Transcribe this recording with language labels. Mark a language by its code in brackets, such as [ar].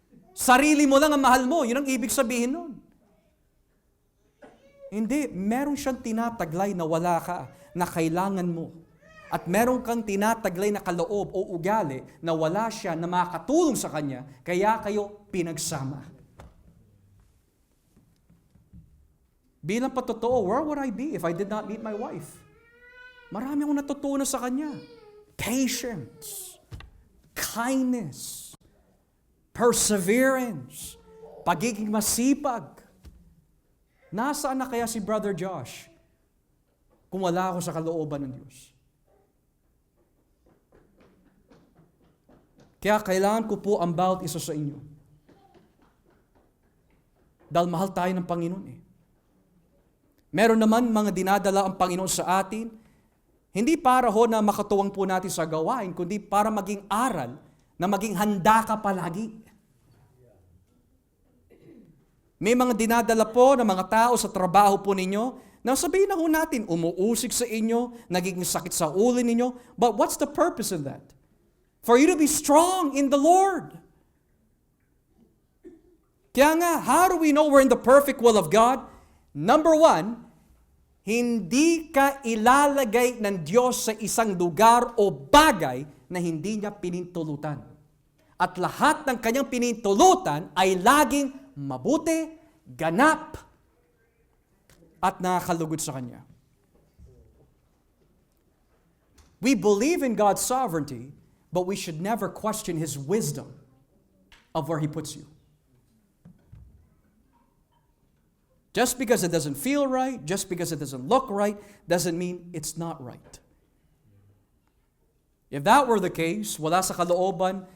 [tl] Sarili mo lang ang mahal mo, yun ang ibig sabihin nun. Hindi, meron siyang tinataglay na wala ka, na kailangan mo. At meron kang tinataglay na kaloob o ugali na wala siya na makatulong sa kanya, kaya kayo pinagsama. Bilang patotoo, [en] where would I be if I did not meet my wife? [tl] Marami akong natutunan sa kanya. [en] Patience, kindness, perseverance, [tl] pagiging masipag. Nasaan na kaya si Brother Josh kung wala ako sa kalooban ng Diyos? Kaya kailangan ko po ang bawat isa sa inyo. Dahil mahal tayo ng Panginoon Meron naman mga dinadala ang Panginoon sa atin, hindi para na makatuwang po natin sa gawain, kundi para maging aral, na maging handa ka palagi. May mga dinadala po ng mga tao sa trabaho po ninyo, na sabihin na ho natin, umuusik sa inyo, nagiging sakit sa ulo ninyo, [en] but what's the purpose of that? For you to be strong in the Lord. [tl] Kaya nga, [en] how do we know we're in the perfect will of God? [tl] Number 1, hindi ka ilalagay ng Diyos sa isang lugar o bagay na hindi niya pinintulutan. At lahat ng kanyang pinintulutan ay laging mabuti, ganap, at nakakalugod sa kanya. [en] We believe in God's sovereignty, but we should never question His wisdom of where He puts you. Just because it doesn't feel right, just because it doesn't look right, doesn't mean it's not right. If that were the case, [tl] wala sa kalooban